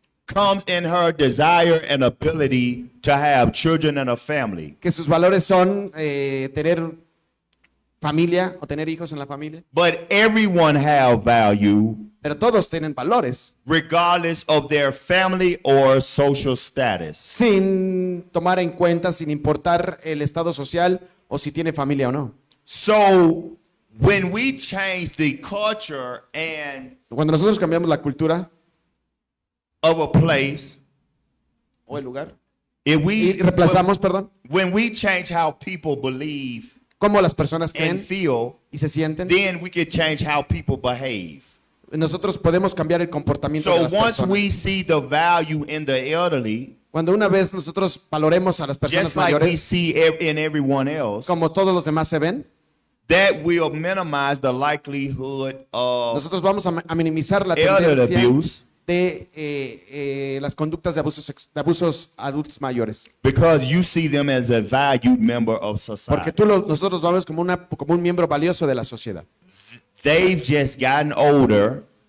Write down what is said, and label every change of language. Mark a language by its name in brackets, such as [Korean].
[English] comes in her desire and ability to have children and a family. [Spanish] que sus valores son tener familia o tener hijos en la familia. [English] But everyone have value [Spanish] Pero todos tienen valores, [English] regardless of their family or social status. [Spanish] sin tomar en cuenta, sin importar el estado social o si tiene familia o no. [English] So when we change the culture and [Spanish] Cuando nosotros cambiamos la cultura [English] of a place, [Spanish] o el lugar [English] if [Spanish] y [English] we [Spanish] reemplazamos, perdón, [English] when we change how people believe [Spanish] cómo las personas [English] and [Spanish] creen [English] feel, [Spanish] y se sienten, [English] then we can change how people behave. [Spanish] nosotros podemos cambiar el comportamiento de [English] So [Spanish] las [English] once [Spanish] personas. [English] we see the value in the elderly, [Spanish] Cuando una vez nosotros valoremos a las personas [English] just like we [Spanish] mayores [English] see in everyone else, [Spanish] como todos los demás se ven, [English] that will minimize the likelihood of [Spanish] nosotros vamos a minimizar la [English] elder [Spanish] tendencia [English] abuse [Spanish] de las conductas de abusos a adultos mayores. [English] because you see them as a valued member of [Spanish] Porque [English] society. [Spanish] nosotros lo vemos como un miembro valioso de la sociedad. [English] They've just gotten older,